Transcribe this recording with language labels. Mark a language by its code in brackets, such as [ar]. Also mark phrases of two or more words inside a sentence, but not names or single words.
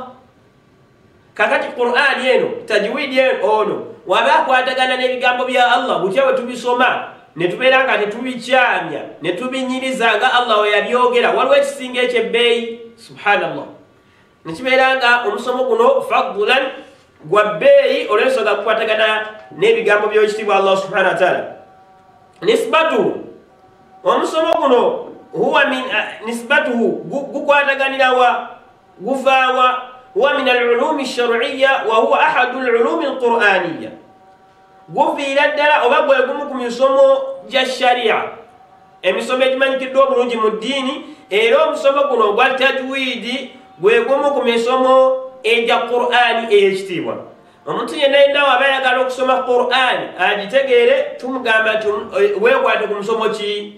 [lg] kakati qur'ani eno tajwidi ono waba akwatagana n'ebigambo bya Allah butya bwe tubisoma ne tubeera nga tetubikyamya ne tubinyiriza nga Allah we yabyogera, waliwo ekisinga ekyo ebbeeyi? subhanallah. nekibeera nga omusomo guno fadlan gwa bbeeyi olw'ensonga kukwatagana n'ebigambo by'ekitiibwa Allah [ar] سبحانه وتعالى. nisbatuhu [lg] omusomo guno [ar] هو من نسبته [lg] gukwataganirawa guvaawa [ar] هو من العلوم الشرعية وهو أحد العلوم القرآنية. [lg] guviira ddala oba gwe gumu ku misomo gya sharia, emisomo egimanyikiddwa obulungi mu ddiini, era omusomo guno ogwa tajwidi gwe gumu ku misomo egya qur'ani ey'ekitiibwa. omuntu yenna yenna waba ayagala okusoma qur'ani agitegeere, tumugamba nti weekwate ku musomo ki?